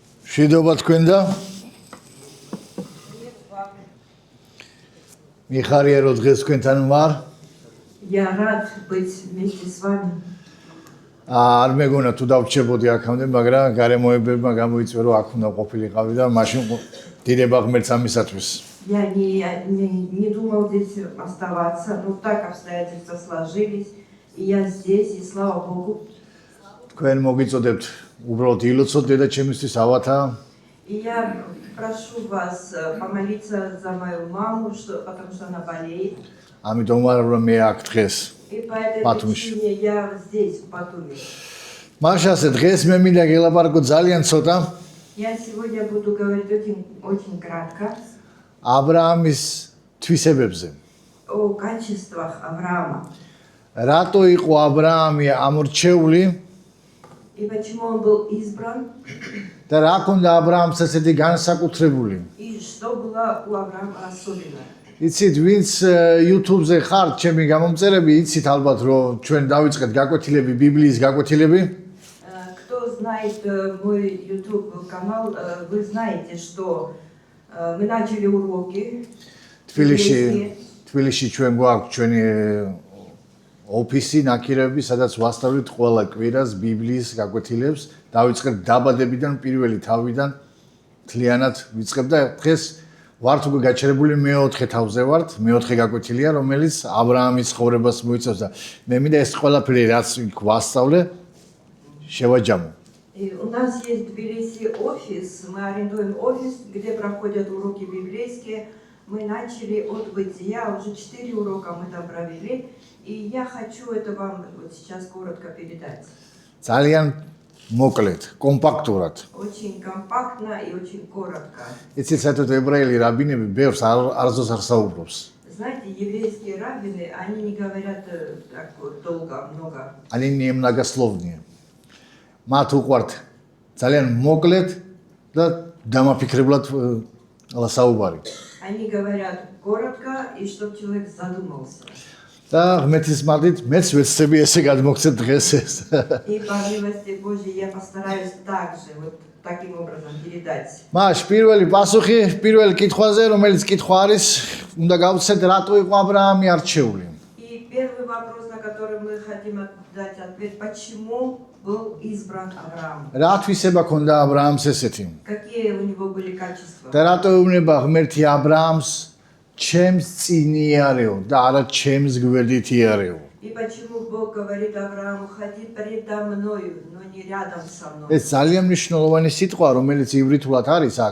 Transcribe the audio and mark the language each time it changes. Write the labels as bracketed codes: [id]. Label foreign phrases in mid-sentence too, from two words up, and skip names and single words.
[ka] მშვიდობა თქვენ და მიხარია რომ დღეს თქვენთან ვარ. [ru] Я рад быть вместе с вами. [ka] არ მეგონა თუ დავრჩებოდი აქამდე, მაგრამ გარემოებებმა გამოიწვია რომ აქ უნდა ყოფილიყავი და მაშინ დიდება ღმერთს ამისათვის. [ru] Я не думал здесь оставаться, но так обстоятельства сложились, и я здесь, и слава Богу. [ka] თქვენ მოგიწოდებთ უბრალოდ ილოცოთ დედა ჩემისთვის ავათა. [ru] И я прошу вас помолиться за мою маму, потому что она болеет. [ka] ამიტომ ვარ რომ მე აქ დღეს. [ru] И по этой причине я здесь, в Батуми. [ka] მაშასე დღეს მე მინდა გელაპარაკო ძალიან ცოტა. [ru] Я сегодня буду говорить очень кратко. [ka] აბრაამის თვისებებზე. [ru] О качествах Авраама. [ka] რატო იყო აბრაამი ამორჩეული? [ru] И почему он был избран? [ka] და რა ქონდა აბრაამს ესეთი განსაკუთრებული? [ru] И что было у Авраама особенное? [ka] იცით, ვინც YouTube-ზე ხართ, ჩემი გამომწერები, იცით ალბათ, რომ ჩვენ დავიწყეთ გაკვეთილები, ბიბლიის გაკვეთილები. [ru] Кто знает мой YouTube канал, вы знаете, что мы начали уроки. [ka] თბილისში ჩვენ გვაქვს ჩვენი ოფისი, ნაკირები, სადაც ვასწავლით ყველა კვირას ბიბლიის გაკვეთილებს. დავიწყეთ დაბადებიდან, პირველი თავიდან, მთლიანად ვიწყებ და დღეს ვართ უკვე გაჩერებული მეოთხე თავზე ვართ, მეოთხე გაკვეთილია, რომელიც აბრაამის ცხოვრებას მოიცავს და მე მინდა ეს ყველაფერი რაც ვასწავლე შევაჯამო. [ru] У нас есть в Тбилиси офис, мы арендуем офис, где проходят уроки библейские. Мы начали от бытия, уже 4 урока мы там провели, и я хочу это вам вот сейчас коротко передать. [ka] ძალიან მოკლედ, კომპაქტურად. [ru] Очень компактно и очень коротко. [ka] იცით, საერთოდ ებრაელი რაბინები ბევრს არასდროს არ საუბრობს. [ru] Знаете, еврейские раввины, они не говорят так вот долго, много. Они немногословные. [ka] მათ უყვართ ძალიან მოკლედ და დამაფიქრებლად საუბარი. [ru] Они говорят коротко, и чтобы человек задумался. [ka] და ღმერთის მადლით მეც ვეცდები ესე გადმოგცეთ დღეს ეს. [ru] И по милости Божьей я постараюсь также вот таким образом передать. [ka] маш პირველი პასუხი, პირველი კითხვაზე, რომელიც კითხვა არის, უნდა გავცეთ რატო იყო აბრაამი არჩეული. [ru] И первый вопрос, на который мы хотим дать ответ, почему был избран Авраам? [ka] რა თვისება ქონდა აბრაამს ესეთი? [ru] Какие у него были качества? [ka] და რატო ეუბნება ღმერთი აბრაამს ჩემს წინ იარეო და არა ჩემს გვერდით იარეო? [ru] И почему Бог говорит Аврааму, ходи предо мною, но не рядом со мной? [ka] ეს ძალიან მნიშვნელოვანი სიტყვა, რომელიც ივრითულად არის აქ.